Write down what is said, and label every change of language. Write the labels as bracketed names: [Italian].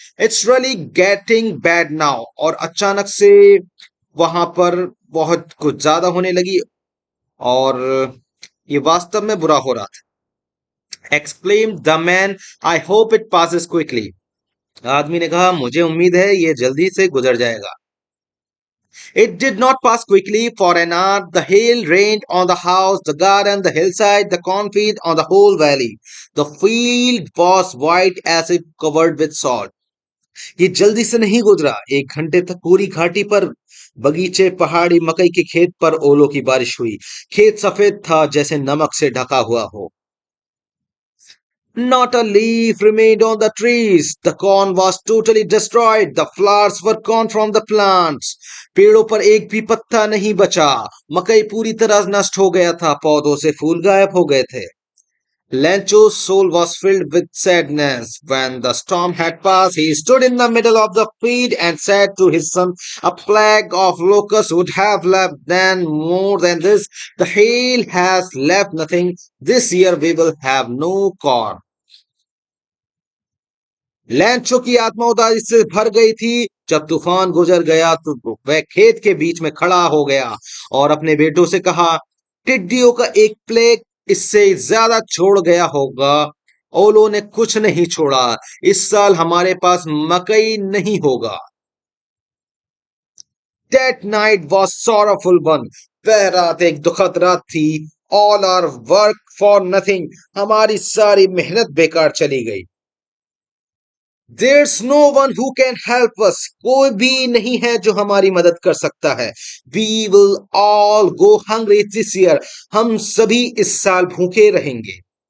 [English] It's really getting bad now. [Hindi] और अचानक से वहां पर बहुत कुछ ज्यादा होने लगी और ये वास्तव में बुरा हो रहा था. [English] Exclaimed the man, I hope it passes quickly. [Hindi] आदमी ने कहा, मुझे उम्मीद है ये जल्दी से गुजर जाएगा. [English] It did not pass quickly. For an hour, the hail rained on the house, the garden, the hillside, the cornfield, on the whole valley. The field was white as if covered with salt. [Hindi] ये जल्दी से नहीं गुजरा। 1 घंटे तक पूरी घाटी पर, बगीचे, पहाड़ी, मकई के खेत पर ओलों की बारिश हुई। खेत सफेद था जैसे नमक से ढका हुआ हो। [English] Not a leaf remained on the trees. The corn was totally destroyed. The flowers were gone from the plants. [Hindi] पेड़ों पर एक भी पत्ता नहीं बचा। मकई पूरी तरह नष्ट हो गया था। पौधों से फूल गायब हो गए थे। [English] Lencho's soul was filled with sadness. When the storm had passed, he stood in the middle of the field and said to his son, a plague of locusts would have left then more than this. The hail has left nothing. This year we will have no corn. [Hindi] लैंचो की आत्मा उदासी से भर गई थी। जब तूफान गुजर गया तो वह खेत के बीच में खड़ा हो गया और अपने बेटों से कहा, टिड्डियों का एक प्लेग इससे ज्यादा छोड़ गया होगा। ओलो ने कुछ नहीं छोड़ा। इस साल हमारे पास मकई नहीं होगा। [English] That night was sorrowful one. [Hindi] वह रात एक दुखद रात थी। [English] All our work for nothing. [Hindi] हमारी सारी मेहनत बेकार चली गई। [English] There's no one who can help us. [Hindi] कोई भी नहीं है जो हमारी मदद कर सकता है। [English] We will all go hungry this year. [Hindi] हम सभी इस साल भूखे रहेंगे।